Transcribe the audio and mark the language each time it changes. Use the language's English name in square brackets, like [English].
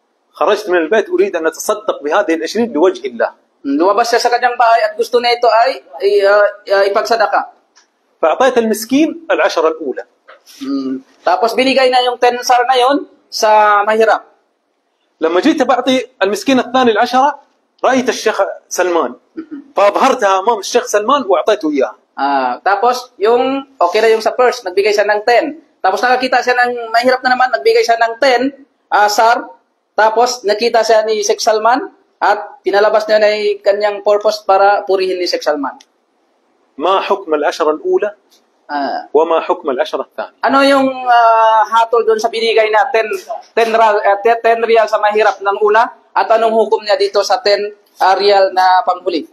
[Arabic] خرجت من البيت أريد أن أتصدق بهذه ال20 لوجه الله. [Filipino] Lumabas siya sa kanyang bahay at gusto na ito ay ipagsadaka. [Arabic] فأعطيت المسكين ال10 الأولى. [Filipino] Tapos binigay na yung 10 sar na yon sa mahirap. [Arabic] لما جيت بعطي المسكين الثاني ال10 رأيت الشيخ سلمان فأظهرتها أمام الشيخ سلمان وأعطيته إياه. [Filipino] Tapos yung okay na yung sa first, nagbigay siya ng 10. Tapos nakakita siya ng mahirap na naman, nagbigay siya ng 10 sar. Tapos nakita siya ni Sheikh Salman at pinalabas niya na yung kanyang purpose para purihin ni Sheikh Salman. [Arabic] ما حكم ال10 الأولى وما حكم ال10 الثانية؟ [Filipino] Ano yung hatol doon sa binigay na 10 real sa mahirap ng una at anong hukom niya dito sa 10 real na panghuli?